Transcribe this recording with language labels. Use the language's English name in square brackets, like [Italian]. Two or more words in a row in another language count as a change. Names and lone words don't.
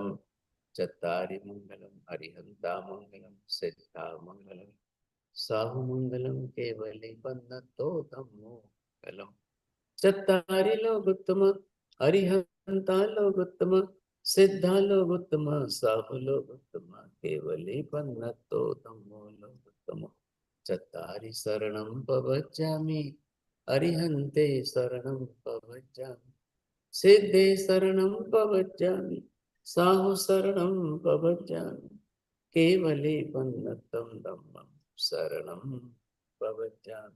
[Prakrit languages] ચત્તારી મંગલમ હરિહંતા મંગલમ, સિદ્ધા મંગલમ, સાહુ મંગલમ, કેવલી બન્નતો ધમ્મો મંગલમ। ચત્તારી લોકોત્તમ, હરિહંતા લોકોત્તમ, સિદ્ધા લોકોત્તમ, સાહુ લોકોત્તમ, કેવલી બન્નતો ધમ્મો લોકોત્તમ। चत्तारि शरणं प्रवज्जामि, अरिहन्ते शरणं प्रवज्जामि, सिद्धे शरणं प्रवज्जामि, साहु शरणं प्रवज्जामि, केवले पन्नतं धम्मं शरणं प्रवज्जामि।